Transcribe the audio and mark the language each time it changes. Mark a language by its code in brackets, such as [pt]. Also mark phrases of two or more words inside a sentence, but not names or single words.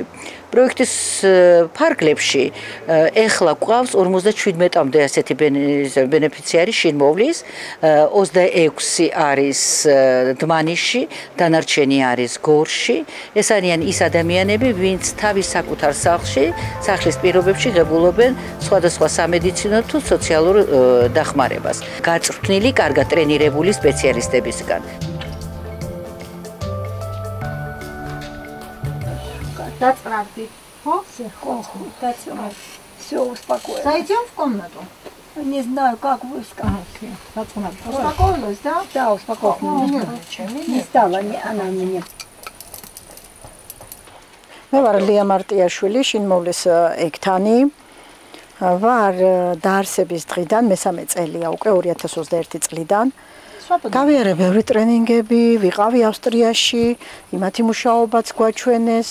[ka] პროექტის ფარგლებში ეხლა გვყავს 57-მდე ასეთი ბენეფიციარი შინმოვლის, 26 არის დმანისში, დანარჩენი არის გორში. ეს არიან ის ადამიანები, ვინც თავის საკუთარ სახლის პირობებში ღებულობენ სხვადასხვა სამედიცინო თუ სოციალურ დახმარებას. გაწვრთნილი, კარგად ტრენირებული სპეციალისტებისგან. Дацправды. [ru] Все, успокоилось. Зайдем в комнату? Не знаю, как вы скажете. Успокоилась, да? Да, успокоилась. Не стала она мне. [ka] მე ვარ ლია მარტიაშვილი, შინმოვლის ექთანი. ვარ დაარსების დღიდან, მესამე წელია უკვე 2021 წლიდან. გავიარე ბევრი ტრენინგები, ვიყავი ავსტრიაში, იმათი მუშაობაც გვაჩვენეს.